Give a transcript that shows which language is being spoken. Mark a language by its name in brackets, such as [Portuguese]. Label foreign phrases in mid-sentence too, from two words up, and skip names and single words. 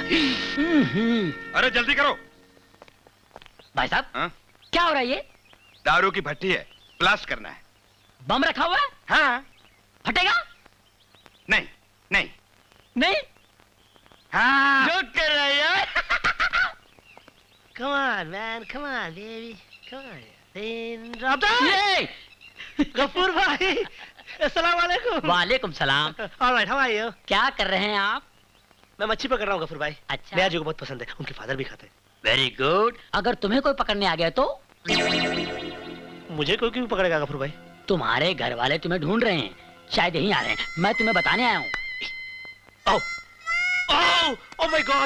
[Hindi] अरे जल्दी करो। भाई साहब हाँ? क्या हो रहा है ये? दारू की भट्टी है, ब्लास्ट करना है। बम रखा हुआ है? हाँ। फटेगा? नहीं नहीं नहीं। हाँ। जो कर रहा है यार। [English] Come on man, come on baby, come on. [Hindi] ये! गफूर भाई, [Arabic] السلام عليكم. وعليكم سلام. [English] All right, how are you? [Hindi] क्या कर रहे हैं आप? मैं मच्छी पकड़ रहा हूँ गफूर भाई। अच्छा। मेरा जी को बहुत पसंद है, उनके फादर भी खाते हैं। [English] Very good. [Hindi] अगर तुम्हें कोई पकड़ने आ गया तो? मुझे कोई क्यों पकड़ेगा गफूर भाई? तुम्हारे घर वाले तुम्हें ढूंढ रहे हैं, शायद यहीं आ रहे हैं। मैं तुम्हें बताने आया हूँ। [English] Oh my God!